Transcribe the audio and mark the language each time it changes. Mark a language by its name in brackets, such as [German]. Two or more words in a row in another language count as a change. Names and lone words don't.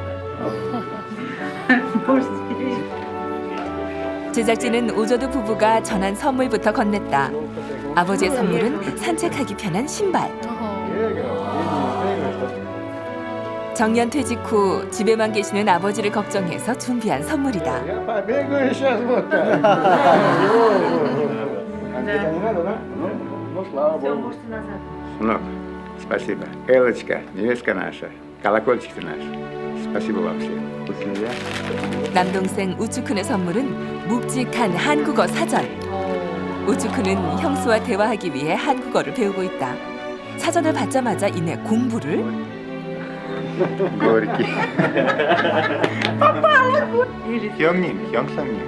[Korean] 제작진은 오저드 부부가 전한 선물부터 건넸다. 아버지의 선물은 산책하기 편한 신발. 정년 퇴직 후 집에만 계시는 아버지를 걱정해서 준비한 선물이다. [Russian] Внук, спасибо. Элочка, невестка наша, колокольчик ты наш. Спасибо вам всем. [Korean] 남동생 우추쿤의 선물은 묵직한 한국어 사전. 우츠쿠는 형수와 대화하기 위해 한국어를 배우고 있다. 사전을 받자마자 이내 공부를. Горький. 형님, 형사님.